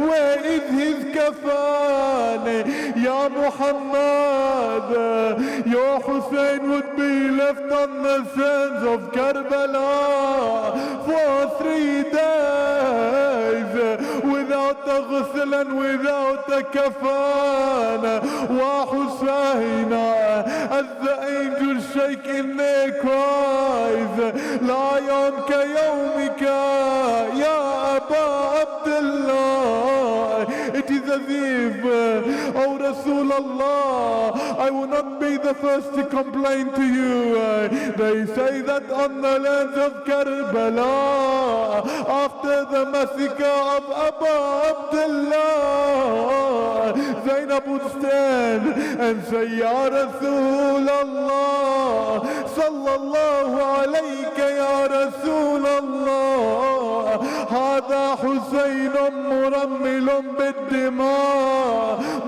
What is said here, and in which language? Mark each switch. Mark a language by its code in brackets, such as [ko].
[en] Where is his kafan? Ya Muhammad, your Hussein would be left on the sands of Karbala for 3 days without a ghusl and without a kafan. [ar] وحسينا, [en] as the angels shake in their cries, [ar] لا يوم كيومك يا أبا عبد الله. [en] It is as if, oh Rasulullah, I will not be the first to complain to you. They say that on the lands of Karbala, after the massacre of Abu Abdullah, Zainab would stand and say, Ya Rasulullah, sallallahu alayka ya Rasulullah, [ar] هذا حسين مرمل بالدماء